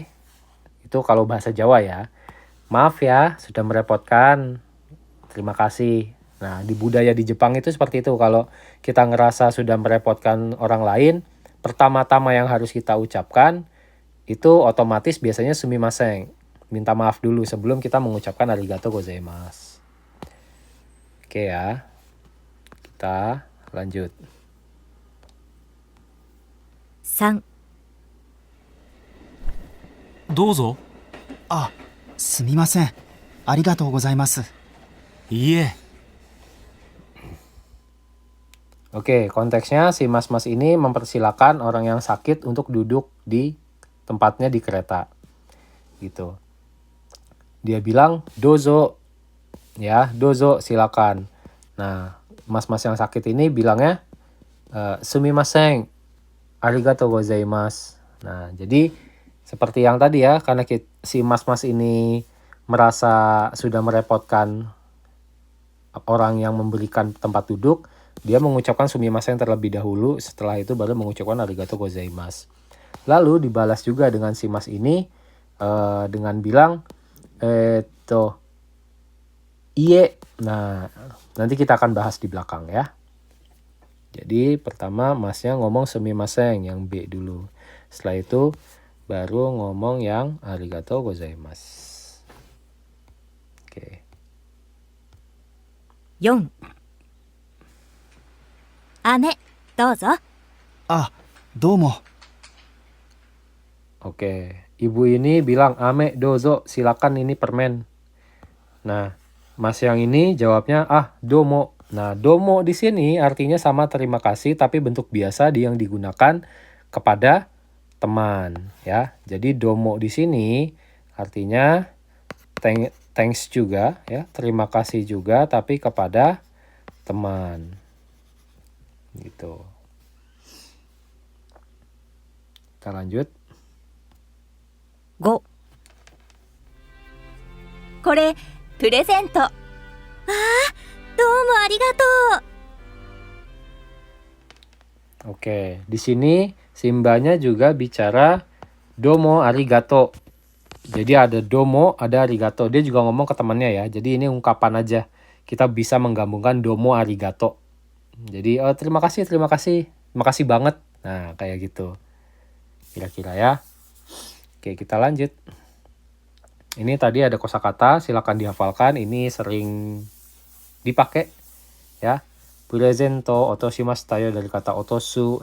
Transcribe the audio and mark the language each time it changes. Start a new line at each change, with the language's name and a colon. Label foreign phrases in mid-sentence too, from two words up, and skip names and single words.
Indonesian: Itu kalau bahasa Jawa ya. Maaf ya, sudah merepotkan. Terima kasih. Nah, di budaya di Jepang itu seperti itu. Kalau kita ngerasa sudah merepotkan orang lain, pertama-tama yang harus kita ucapkan, itu otomatis biasanya sumimasen. Minta maaf dulu sebelum kita mengucapkan
Japanese: ありがとうございます.
Indonesian: Oke ya, kita lanjut.
Japanese: 3、どうぞ。あ、すみません。ありがとうございます。いいえ。
Indonesian: Oke, konteksnya si mas-mas ini mempersilahkan orang yang sakit untuk duduk di tempatnya di kereta. Gitu. Dia bilang, dozo. Ya, dozo silakan. Nah, mas-mas yang sakit ini bilangnya,
Japanese: すみません、ありがとうございます.
Indonesian: Nah, jadi seperti yang tadi ya, karena si mas-mas ini merasa sudah merepotkan orang yang memberikan tempat duduk, dia mengucapkan sumimasen terlebih dahulu, setelah itu baru mengucapkan
Japanese: ありがとうございます.
Indonesian: Lalu dibalas juga dengan si mas ini dengan bilang, iye. Nah, nanti kita akan bahas di belakang ya. Jadi pertama masnya ngomong sumimasen yang B dulu. Setelah itu baru ngomong yang
Japanese: ありがとうございます.
Indonesian: Oke.
Japanese: 4、姉、どうぞ。あ、どうも。
Indonesian: Oke, ibu ini bilang
Japanese: 飴どうぞ,
Indonesian: silakan ini permen. Nah, mas yang ini jawabnya domo. Nah, domo di sini artinya sama terima kasih tapi bentuk biasa yang digunakan kepada teman ya. Jadi domo di sini artinya thanks juga ya, terima kasih juga tapi kepada teman. Gitu. Kita lanjut. 5、
Japanese: これ、プレゼント。ああ、どうもありがとう。
Indonesian: Oke, di sini Simbanya juga bicara
Japanese: どうもありがとう.
Indonesian: Jadi ada domo, ada arigato. Dia juga ngomong ke temannya ya. Jadi ini ungkapan aja. Kita bisa menggabungkan
Japanese: どうもありがとう.
Indonesian: Jadi terima kasih banget. Nah, kayak gitu. Kira-kira ya. Oke, kita lanjut. Ini tadi ada kosakata, silakan dihafalkan. Ini sering dipakai ya.
Japanese: プレゼント落としましたよ
Indonesian: dari kata otosu.